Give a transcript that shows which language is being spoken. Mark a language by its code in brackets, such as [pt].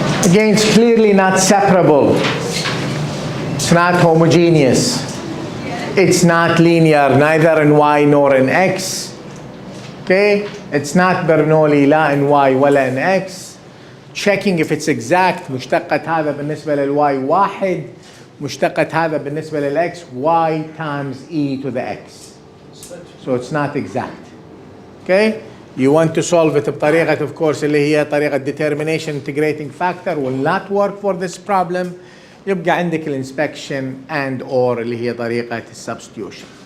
[en] again, it's clearly not separable. It's not homogeneous. It's not linear, neither in y nor in x. Okay? It's not Bernoulli [ar] لا [en] in y [ar] ولا [en] in x. Checking if it's exact. [ar] مشتقة هذا بالنسبة للy واحد. مشتقة هذا بالنسبة للx [en] y times e to the x. So it's not exact. Okay? You want to solve it [ar] بطريقة [en] of course [ar] اللي هي طريقة [en] determination integrating factor will not work for this problem. [ar] يبقى عندك الانسبكشن [en] and or [ar] اللي هي طريقة السبستيوشن.